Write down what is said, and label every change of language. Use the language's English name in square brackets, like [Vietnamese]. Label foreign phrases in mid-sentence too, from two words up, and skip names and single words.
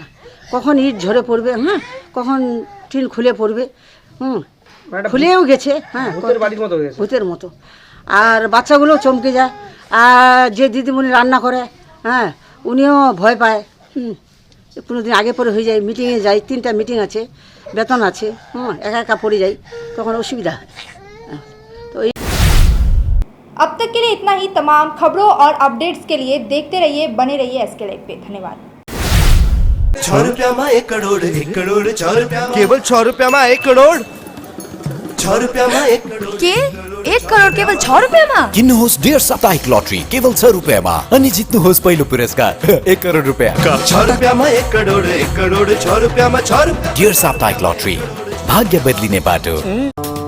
[Bangla] কখন ইট ঝরে পড়বে, হ্যাঁ, কখন টিন খুলে পড়বে, খুলেও গেছে, হ্যাঁ, ভূতের মতো। আর বাচ্চাগুলো চমকে যায়। আর যে দিদিমণি রান্না করে, হ্যাঁ, উনিও ভয় পায়। কোনো দিন আগে পরে হয়ে যায়, মিটিংয়ে যাই, 3টা মিটিং আছে, বেতন আছে, একা একা পড়ে যাই, তখন অসুবিধা হয়। তো [Hindi] अब तक के लिए इतना ही। तमाम खबरों और अपडेट्स के लिए देखते रहिए, बने रहिए SK लाइव पे। धन्यवाद। 6 रुपया में 1 करोड़, 1 करोड़ 6 रुपया, केवल 6 रुपया में 1 करोड़, 6 रुपया में 1 करोड़ के 1 करोड़ केवल 6 रुपया में। [Nepali] किन्नुहोस् डियर साप्ताहिक लटरी केवल 6 रुपैयाँमा अनि जित्नुहोस् पहिलो पुरस्कार 1 करोड रुपैयाँ। [Hindi] 6 रुपया में 1 करोड़, 1 करोड़ 6 रुपया में 6 रुपया। [Nepali] डियर साप्ताहिक लटरी, भाग्य बदलिने बाटो।